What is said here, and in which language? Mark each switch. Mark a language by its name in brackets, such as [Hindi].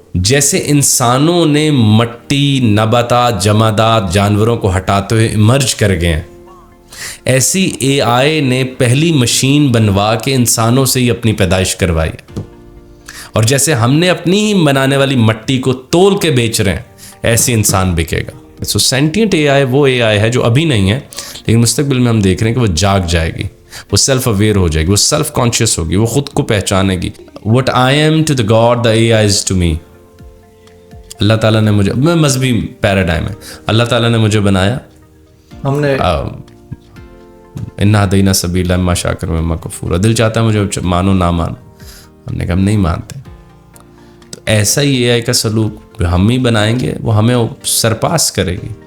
[Urdu] جیسے انسانوں نے مٹی، نباتات، جمادات، جانوروں کو ہٹاتے ہوئے ایمرج کر گئے ہیں، ایسی AI نے پہلی مشین بنوا کے انسانوں سے ہی اپنی پیدائش کروائی ہے. اور جیسے ہم نے اپنی ہی بنانے والی مٹی کو تول کے بیچ رہے ہیں، ایسے انسان بکے گا. سو سینٹینٹ AI وہ AI ہے جو ابھی نہیں ہے، لیکن مستقبل میں ہم دیکھ رہے ہیں کہ وہ جاگ جائے گی، وہ سیلف اویئر ہو جائے گی، وہ سیلف کانشیس ہوگی، وہ خود کو پہچانے گی. [English] What I am to the God, the AI is to me. [Urdu] اللہ تعالیٰ نے مجھے، میں مذہبی پیراڈائم ہے، اللہ تعالیٰ نے مجھے بنایا، ہم نے [Arabic] انا ہدینا سبیلا اما شاکر و اما کفور. [Urdu] دل چاہتا ہے مجھے مانو نہ مانو، ہم نے کہا ہم نہیں مانتے. تو ایسا ہی AI کا سلوک ہم ہی بنائیں گے، وہ ہمیں سرپاس کرے گی.